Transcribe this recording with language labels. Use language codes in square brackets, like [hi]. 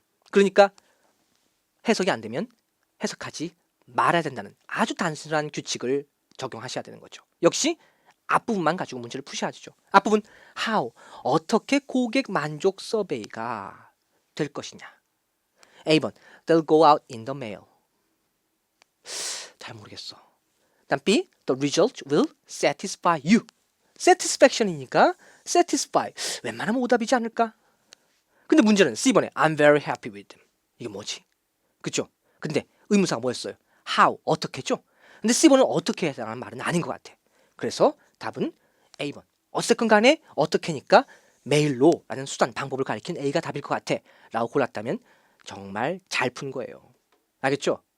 [ko] 그러니까 해석이 안 되면 해석하지 말아야 된다는 아주 단순한 규칙을 적용하셔야 되는 거죠. 역시 앞부분만 가지고 문제를 푸셔야 되죠. 앞부분 how 어떻게 고객 만족 서베이가 될 것이냐. [en] A번 they'll go out in the mail. [ko] 잘 모르겠어. 다음 B [en] the result will satisfy you. [ko] satisfaction이니까 satisfy 웬만하면 오답이지 않을까? 근데 문제는 C번에 [en] I'm very happy with them. [ko] 이게 뭐지? 그쵸? 근데 의문사가 뭐였어요? how 어떻게죠? 근데 C번은 어떻게 해라는 말은 아닌 것 같아. 그래서 답은 A번. 어쨌건 간에 어떻게니까 메일로 라는 수단 방법을 가리킨 A가 답일 것 같아 라고 골랐다면 정말 잘 푼 거예요. 알겠죠?